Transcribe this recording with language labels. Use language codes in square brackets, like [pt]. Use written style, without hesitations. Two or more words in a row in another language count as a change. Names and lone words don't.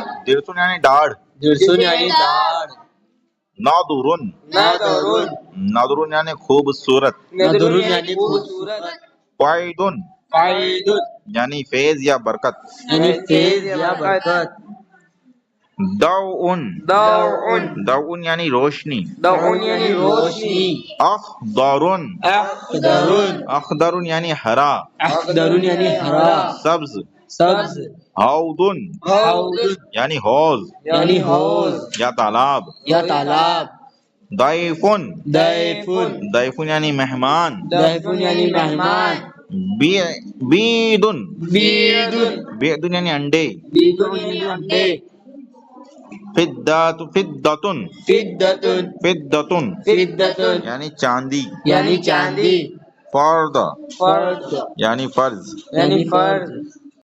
[ur] درسن یعنی ڈاڑھ درسن یعنی داڑھ [ar] نادرن نادرن [ur] نادرن یعنی خوبصورت ندرن یعنی خوبصورت [ar] فائدن فائد [ur] یعنی فیض یا برکت یعنی تیز یا برکت [ar] دوءن دوء [ur] دوءن یعنی روشنی دوء یعنی روشنی [ar] اخضرن اخضرن [ur] اخضرن یعنی ہرا اخضرن یعنی ہرا سبز سبز [ar] حوضن حوض [ur] یعنی حوض یعنی حوض یا تالاب یا تالاب [ar] ضیفن ضیفن [ur] ضیفن یعنی مہمان ضیفن یعنی مہمان [ar] بیدن بیدن [ur] بیدن یعنی انڈے بیدن یعنی انڈے [ar] فدتن فدتن فدتن فدتن [ur] یعنی چاندی یعنی چاندی [ar] فرد فرد [ur] یعنی فرض یعنی فرض